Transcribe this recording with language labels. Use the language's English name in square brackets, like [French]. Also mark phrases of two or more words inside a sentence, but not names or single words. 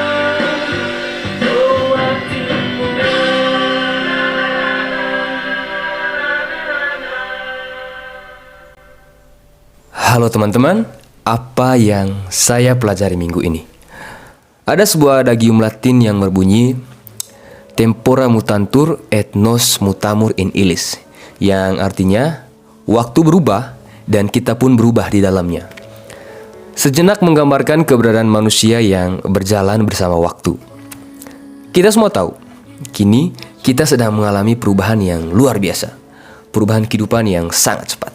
[Indonesian] Oh hatimu. Halo teman-teman, apa yang saya pelajari minggu ini? Ada sebuah adagium Latin yang berbunyi [Latin] Tempora mutantur et nos mutamur in illis, [Indonesian] yang artinya waktu berubah dan kita pun berubah di dalamnya. Sejenak menggambarkan keberadaan manusia yang berjalan bersama waktu. Kita semua tahu, kini kita sedang mengalami perubahan yang luar biasa, perubahan kehidupan yang sangat cepat.